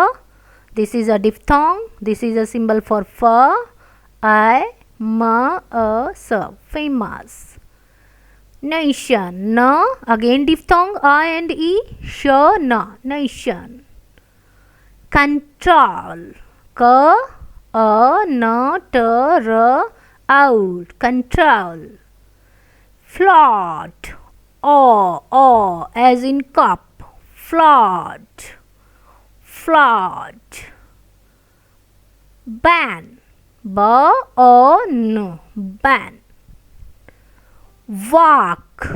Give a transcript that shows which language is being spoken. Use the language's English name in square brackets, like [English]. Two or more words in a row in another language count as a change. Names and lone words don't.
[English] This is a diphthong. This is a symbol for fa, I, ma, a, sa. Famous. Nation. Na. Again diphthong a and e. Sha, na. Nation. Control. Ka, a, na, ta, ra, out. Control. Flood. As in cup. Flood. Flood. Ban. N. Ban. Walk.